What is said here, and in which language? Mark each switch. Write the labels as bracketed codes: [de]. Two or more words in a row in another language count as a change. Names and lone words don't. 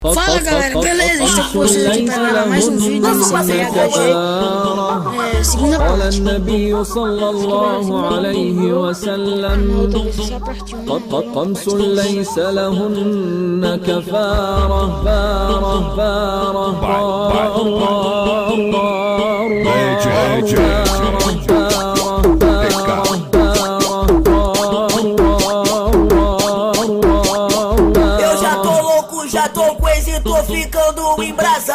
[pt] Fala galera, beleza? Estou com vocês aqui para gravar mais um vídeo do CPHG. Segunda parte. [ar] قال النبي صلى الله عليه وسلم خمس ليس لهن كفارة [pt] Já tô com esse, tô ficando embrasado.